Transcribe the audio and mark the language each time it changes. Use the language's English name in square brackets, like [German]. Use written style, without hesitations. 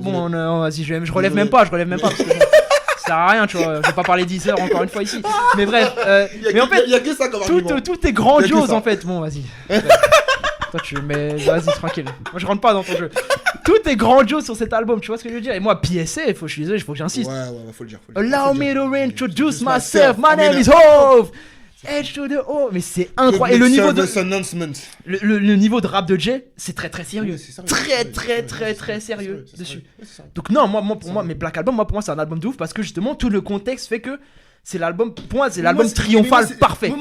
[French] Bon, vas-y, je relève même pas. Parce que ça sert à rien, tu vois. Je vais pas parler 10 heures encore une fois ici. Mais bref. Mais en fait, il y a que ça comme argument. Tout est grandiose en fait. Bon, vas-y. Toi, vas-y, tranquille. Moi, je rentre pas dans ton jeu. Tout est grandiose sur cet album, tu vois ce que je veux dire? Et moi, PSA, je suis désolé, il faut que j'insiste. Ouais, faut le dire. [English] Allow me to introduce myself. My name is Hove. Edge to the O, [French] mais c'est incroyable. Et le niveau le niveau de rap de Jay, c'est très très sérieux. Très sérieux dessus. Donc non, pour moi, mais Black Album, pour moi c'est un album de ouf parce que justement tout le contexte fait que c'est l'album, pour moi c'est l'album triomphal parfait.